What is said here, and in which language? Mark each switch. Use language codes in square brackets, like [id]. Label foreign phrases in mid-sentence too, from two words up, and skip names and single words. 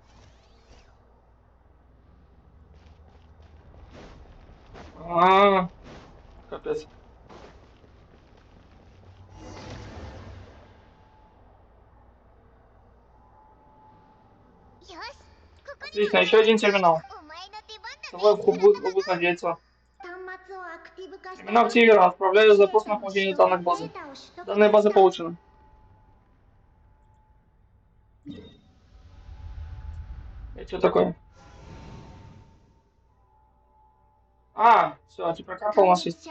[ru] Капец. Отлично, еще один терминал. [ja] お前の出番だ。 [ru] Давай будет надеяться. Терминал активирован. Отправляю запрос на получение данных базы. Данные базы получены. Это что такое? А, все, теперь карта у нас есть.